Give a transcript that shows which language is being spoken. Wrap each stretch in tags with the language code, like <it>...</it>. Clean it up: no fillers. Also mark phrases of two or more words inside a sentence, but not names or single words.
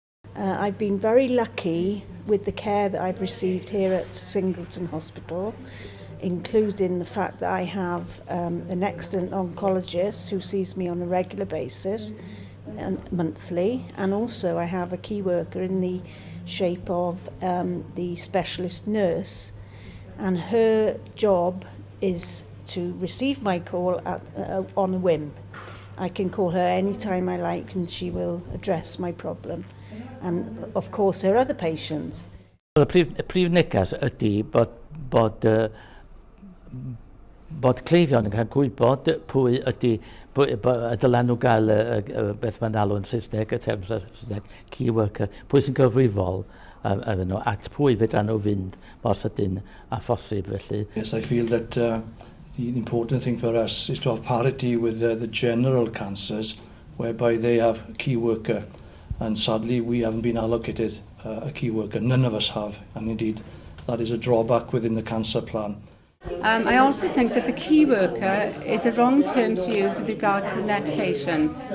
<en>I've been very lucky with the care that I've received here at Singleton Hospital, including the fact that I have an excellent oncologist who sees me on a regular basis, monthly, and also I have a key worker in the shape of the specialist nurse, and her job is to receive my call on a whim. I can call her anytime I like and she will address my problem, and of course her other patients.</en> <cy>Y prif neges ydy bod cleifion yn cael gwybod pwy ydy, dylen nhw gael beth mae'n alw yn Saesneg, y term Saesneg,</cy> <en>key worker,</en> <cy>pwy sy'n gyfrifol at pwy fedra nhw fynd mor sydyn a phosib felly.</cy> <en>Yes, I feel that the important thing for us is to have parity with the general cancers, whereby they have a key worker, and sadly we haven't been allocated a key worker. None of us have, and indeed that is a drawback within the cancer plan. I also think that the key worker is a wrong term to use with regard to NET patients.</en>